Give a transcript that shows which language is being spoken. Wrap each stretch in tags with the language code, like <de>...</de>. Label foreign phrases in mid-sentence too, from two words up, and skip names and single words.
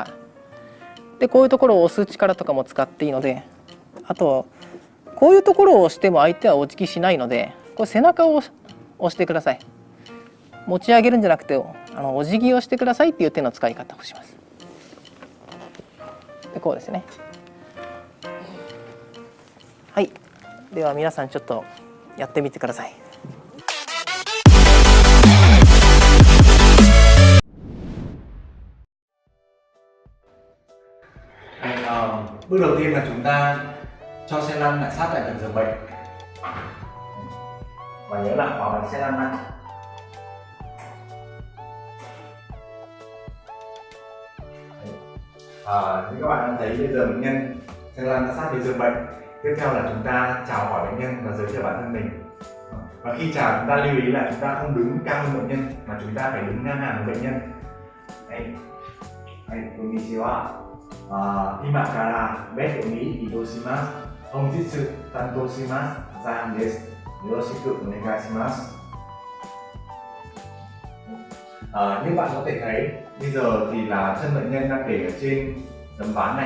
<ja>でこういうところを押す力とかも使っていいので、あとこういうところを押しても相手はお辞儀しないので、これ背中を押してください。持ち上げるんじゃなくてお辞儀をしてくださいっていう手の使い方をします。でこうですね。はい。では皆さんちょっとやってみてください。</ja> <vi>Bước đầu tiên là chúng ta cho xe lăn lại sát lại gần giường bệnh, và nhớ là khóa bánh xe lăn lại. Như các bạn đang thấy bây giờ bệnh nhân xe lăn đã sát đến giường bệnh. Tiếp theo là chúng ta chào hỏi bệnh nhân và giới thiệu bản thân mình. Và khi chào chúng ta lưu ý là chúng ta không đứng cao hơn bệnh nhân, mà chúng ta phải đứng ngang hàng với bệnh nhân.</vi> <ja>Konnichiwa. 今からベッドに移動します。本日担当します。ザンです。よろしくお願いします。</ja> <vi>Như bạn có thể thấy, bây giờ thì là chân bệnh nhân đang để ở trên tấm ván này.</vi>